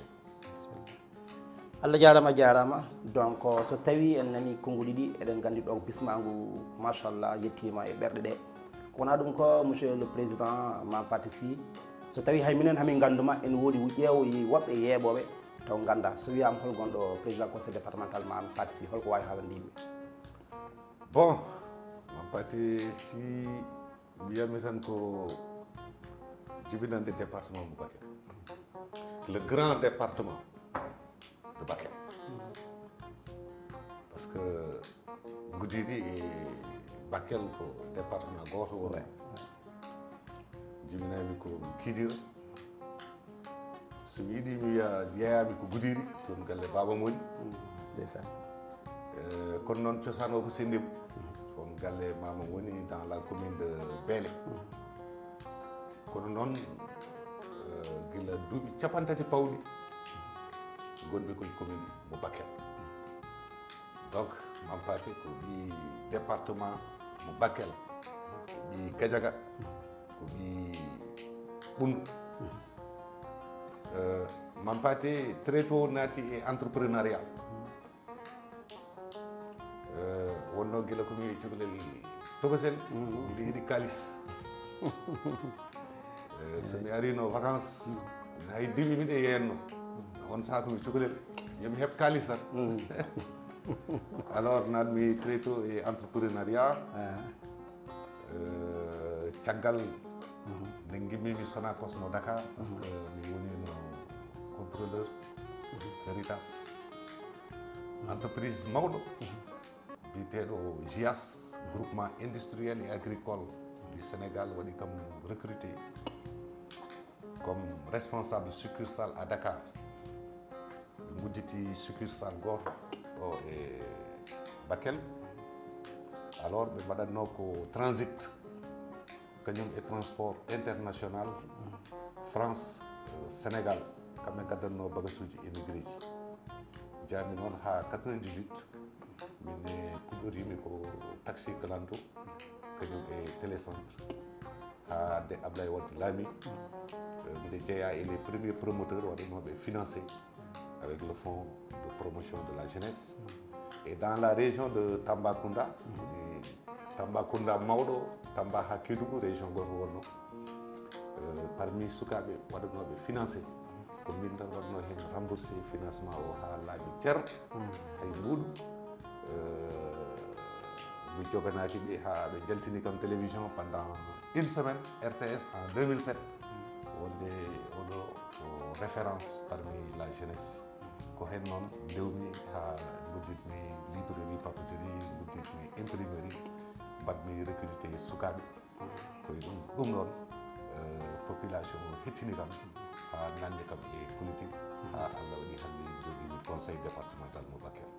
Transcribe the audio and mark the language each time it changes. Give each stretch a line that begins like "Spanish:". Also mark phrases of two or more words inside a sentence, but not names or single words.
Fula: Allah jarama donc so tawi en nani konnguli ɗi eɗen gandi ɗo bismagu machallah yettima e ɓerɗe ɗe wona ɗum ko
French: monsieur le président
Fula: Mampati Sy so tawi hay minen hamin ganduma en woodi ƴeewo woɓɓe yeeɓoɓe taw ganda so wiyama hol gonɗo
French: président conseil départemental
Fula: Mampati Sy holko wawi haalande yimɓe? Bon, Mampati Sy mbiyatmi tan ko jibinande département mo Bakel,
French: le grand département de Bakel, parce que Goudiri et Bakel
Fula: ko département goto woni jibinami ko Kidira somi yiiɗi mi wiya jeeyami ko Goudiri toon galle baba moni kono noon cosaan o ko sennima toon galle mama woni
French: dans la commune de Bélé
Fula: kono noon gila duuɓi capantati pawɗi gonɓe koye commune mo Bakel donc Mampati ko ɓi département mo Bakel ko ɓi Gadiaga ko ɓi Ɓundu Mampati
French: très tôt
Fula: naati e entrepreneuriat wonno gila komi cukalel tokosel mbiɗa yiiɗi kalis somi arino vacance min hay dimi miɗe yenno on saaha mi cukalel yomi heɓ kalis tan alors natmi
French: très tôt
Fula: e entrepreneuriat caggal nde gimmimi Sonacos mo Dakar
French: parce que
Fula: mi woni no
French: contrôleur Veritas entreprise
Fula: mawɗo biteɗo
French: GIAS groupement industriel et agricole du Sénégal
Fula: waɗi kam
French: recruté comme responsable succursale à Dakar
Fula: ɓe gudditi succursale goto ɗo e Bakel alors ɓe mbaɗatno ko transit kañum e
French: transport international
Fula: France Sénégal kamɓe gaddanno bagage uji émigré ji jami noon ha 98 min puɗɗorimi ko taxi clando kañum e télécentre ha de Ablaye Wade laami mbiɗa jeeya e
French: les premiers promoteurs
Fula: waɗanoɓe
French: financé avec le fonds de promotion de la jeunesse et dans la région de Tambacounda
Fula: Tambacounda mawɗo Tamba ha Kédougou région goto wonno parmi sukaɓe waɗanoɓe financé ko min tan waɗno hen
French: remboursé financement
Fula: o ha laaɓi ceer hay mbuɗu mi joganaki ɓe ha ɓe jaltini kam télévision
French: pendant une semaine RTS en 2007
Fula: wonde oɗo ko
French: référence parmi la jeunesse
Fula: ko hen noon dewmi ha gudditmi
French: librairie papeterie
Fula: gudditmi imprimerie mbaɗmi recruté sukaɓe koye ɗum ɗon population hettini kam ha nande kam e politique ha Allah waɗi hande joguimi
French: conseil départemental
Fula: mo Bakel.